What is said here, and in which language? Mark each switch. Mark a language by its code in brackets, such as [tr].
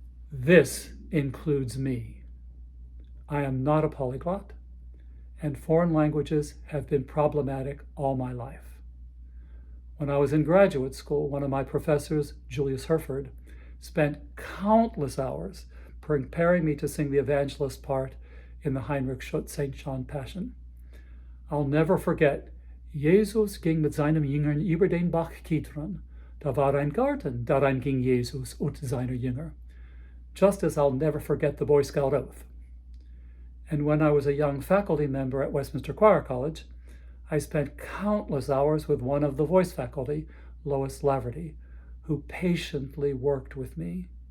[en] This includes me. I am not a polyglot, and foreign languages have been problematic all my life. When I was in graduate school, one of my professors, Julius Herford, spent countless hours preparing me to sing the evangelist part in the Heinrich St. John Passion. [de] I'll never forget, Jesus ging mit seinen Jüngern über den Bach Kidron. Da war ein Garten, darein ging Jesus und seine Jünger. [en] Just as I'll never forget the Boy Scout oath. And when I was a young faculty member at Westminster Choir College, I spent countless hours with one of the voice faculty, Lois Laverty, who patiently worked with me.